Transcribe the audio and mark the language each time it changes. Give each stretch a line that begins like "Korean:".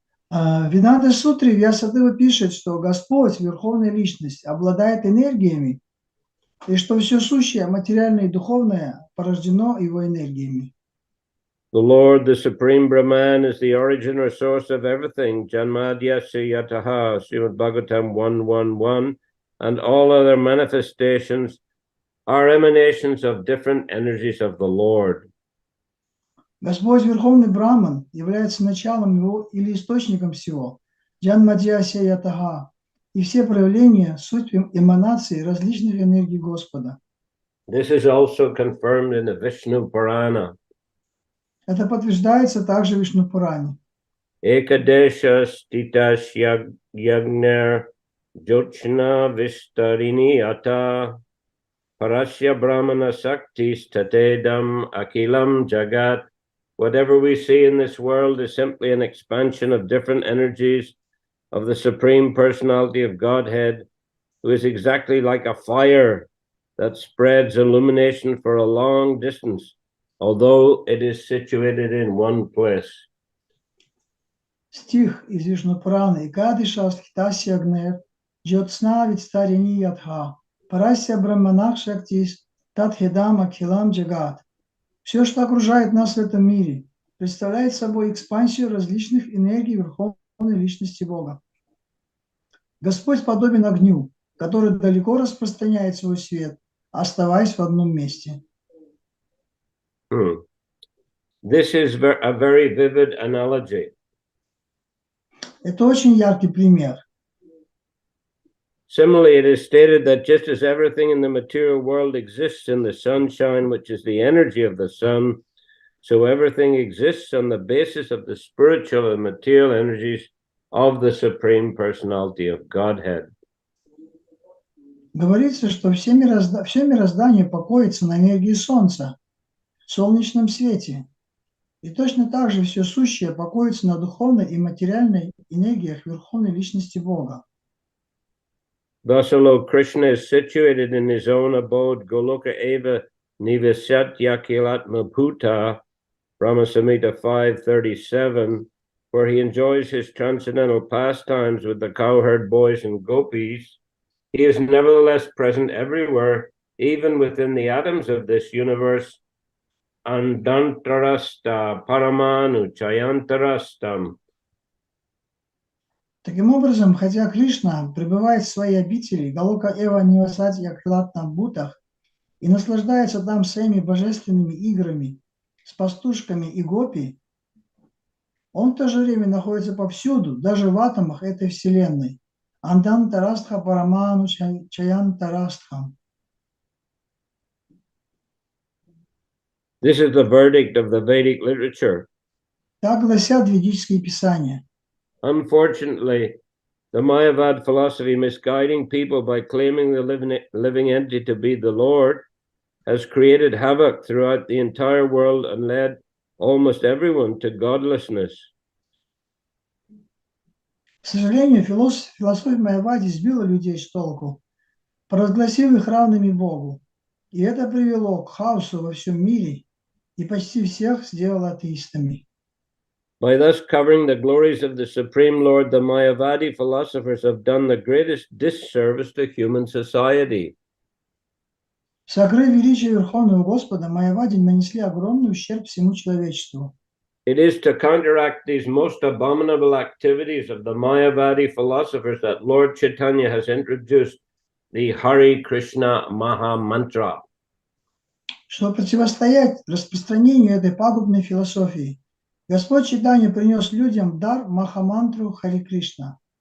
Russian: В Веданта-сутре Вьясадева пишет, что Господь, Верховная Личность, обладает энергиями, и что все сущее, материальное и духовное, порождено его энергиями.
English: The Lord, the Supreme Brahman, is the origin or source of everything.
Sanskrit: Janmadyasya yataha,
English: Srimad Bhagavatam 1:1:1, and all other manifestations are emanations of different energies of the Lord.
Russian: Господь Верховный Браман является началом его или источником всего.
Sanskrit: Джанмадьяся ятага.
Russian: И все проявления – суть эманации различных энергий Господа.
English: This is also confirmed in the Vishnu Purana.
Russian: Это подтверждается также в Вишну-Пуране.
Sanskrit: Ekadesha stitas yagner jochna vistarini ata parasya brahmana saktis tatedam akilam jagat.
English: Whatever we see in this world is simply an expansion of different energies of the Supreme Personality of Godhead, who is exactly like a fire that spreads illumination for a long distance, although it is situated in one place.
Russian: Стих из Вишну-Пураны.
Sanskrit: «Икадиша стхитасья агнер, джотсна витстарини ядха, парасья браманах шактис, татхедам акхилам джагат».
Russian: Все, что окружает нас в этом мире, представляет собой экспансию различных энергий Верховной Личности Бога. Господь подобен огню, который далеко распространяет свой свет, оставаясь в одном месте.
English: This is a very vivid analogy.
Russian: Это очень яркий пример.
English: Similarly, it is stated that just as everything in the material world exists in the sunshine, which is the energy of the sun, so everything exists on the basis of the spiritual and material energies of the Supreme Personality of Godhead.
Russian: Говорится, что все мироздание покоится на энергии Солнца, в солнечном свете. И точно так же все сущее покоится на духовной и материальной энергиях Верховной Личности Бога.
English: Thus, although Krishna is situated in his own abode,
Sanskrit: Goloka Eva Nivasat Yakilatma Bhuta,
English: Brahma Samhita 5:37, where he enjoys his transcendental pastimes with the cowherd boys and gopis, he is nevertheless present everywhere, even within the atoms of this universe.
Sanskrit: Andantarasta Paramanu Chayantarastam.
Russian: Таким образом, хотя Кришна пребывает в своей обители
Sanskrit: Галока Эва Нивасати Акрилатна Бутах
Russian: и наслаждается там своими божественными играми с пастушками и гопи, он в то же время находится повсюду, даже в атомах этой вселенной.
Sanskrit: Андантарастха Параману Чаянтарастхам.
English: This is the verdict of the Vedic literature.
Russian: Так гласят ведические писания.
English: Unfortunately, the Mayavad philosophy, misguiding people by claiming the living entity to be the Lord, has created havoc throughout the entire world and led almost everyone to godlessness.
Russian: К сожалению, философия Майявади сбила людей с толку, провозгласив их равными Богу. И это привело к хаосу во всем мире и почти всех сделало атеистами.
English: By thus covering the glories of the Supreme Lord, the Mayavadi philosophers have done the greatest disservice to human society.
Russian: Сокрыв величие Верховного Господа, Майявади нанесли огромный ущерб всему человечеству.
English: It is to counteract these most abominable activities of the Mayavadi philosophers that Lord Chaitanya has introduced the Hare Krishna Maha Mantra.
Russian: Чтобы противостоять распространению этой пагубной философии, Господь Чайтанья принес людям дар Махамантру Харе Кришна.